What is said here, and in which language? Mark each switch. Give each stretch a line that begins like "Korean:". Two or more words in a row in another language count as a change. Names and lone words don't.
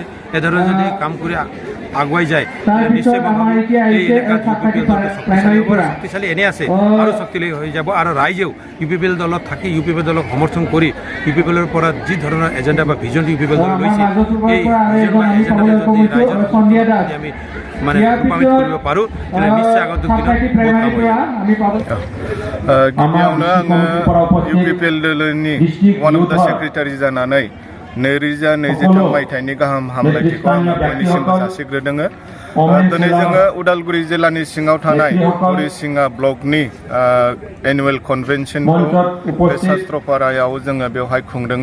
Assamese: এধৰণে যদি কাম কৰি আগুৱাই যায় নিশ্চয় মই ভাবোঁ এই এলেকাত ইউপিপিএল দলটো শক্তিশালী হ'ব, শক্তিশালী এনে আছে আৰু শক্তিশালী হৈ যাব। আৰু ৰাইজেও ইউপিপিএল দলত থাকি ইউপিপিএল দলক সমৰ্থন কৰি ইউপিপিএলৰ পৰা যি ধৰণৰ এজেণ্ডা বা ভিজনটো ইউপিপিএল দল লৈছে এই ভিজন বা এজেণ্ডাটো যদি ৰাইজৰ আমি মানে ৰূপায়িত কৰিব পাৰোঁ তেতিয়াহ'লে নিশ্চয় আগন্তুক দিনত বহুত কাম হ'ব।
Bodo: गिबियावनो आङो इउपिपिएल दलनि
English: one of the secretary
Bodo: जानानै 2023 मायथाइनि गाहाम हामलायथिखौ आङो बयनिसिमबो जासिग्रोदों। दिनै जोङो उदालगुरि जिल्लानि सिङाव थानाय हरिसिङा ब्लकनि एनुवेल कनभेनसनखौ बे शास्त्रपारायाव जोङो बेवहाय खुंदों।